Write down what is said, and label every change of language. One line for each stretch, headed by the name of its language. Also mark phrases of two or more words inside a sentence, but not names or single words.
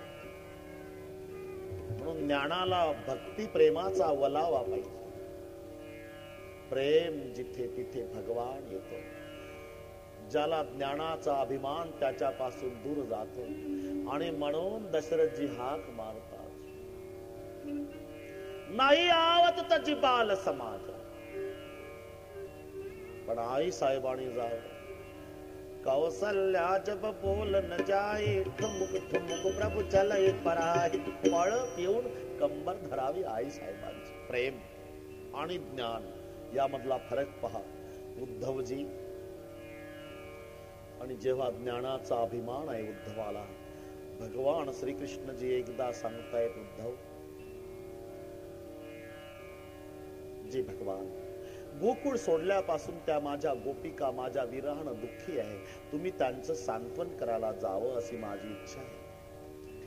Marathi: म्हणून ज्ञानाला भक्ती प्रेमाचा ओलावा पाहिजे। प्रेम जिथे तिथे भगवान येतो। ज्याला ज्ञानाचा अभिमान त्याच्यापासून दूर जातो, आणि म्हणून दशरथजी हाक मारतात,
Awadhi: नाही आवत तजी बाल समाज।
Marathi: पण आई साहेबांनी जाव,
Awadhi: कौसल्या जब बोल न जाई, ठुमुक ठुमुक प्रभु चलई पराई।
Marathi: पळत येऊन कंबर धरावी आई साहेबांची। प्रेम आणि ज्ञान यामधला फरक पहा उद्धवजी। आणि जेव्हा ज्ञानाचा अभिमान आहे उद्धवाला, भगवान श्रीकृष्णजी एकदा सांगतायत, उद्धव जी भगवान, गोकुळ सोडल्यापासून त्या माझ्या गोपिका माझ्या विरहानं दुःखी आहे, तुम्ही त्यांचं सांत्वन करायला जावं अशी माझी इच्छा आहे।